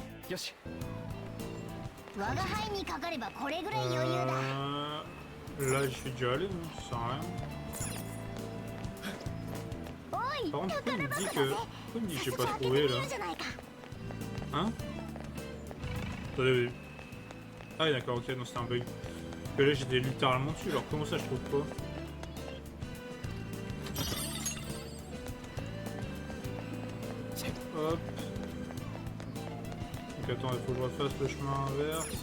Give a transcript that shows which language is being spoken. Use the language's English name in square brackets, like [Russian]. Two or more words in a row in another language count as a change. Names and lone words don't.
[Japanese] よし我が輩にかかればこれぐらい余裕だ。 [French] Là, je suis déjà allé, hein, ça sert à rien. [Japanese] おい [French] Par contre, pourquoi il me [Japanese] 宝 [French] dit [Japanese] 箱 [French] que. [Japanese] だぜ。 [French] Pourquoi il me dit que j'ai [Japanese] 早 [French] pas [Japanese] 速開けて [French] trouvé [Japanese] み [French] là? [Japanese] ようじゃないか。 [French] Hein? Attendez. Ah, oui, d'accord, ok, non, c'était un bug. Parce que là, j'étais littéralement dessus, alors comment ça je trouve pas? Hop. Donc attends, il faut que je refasse le chemin inverse.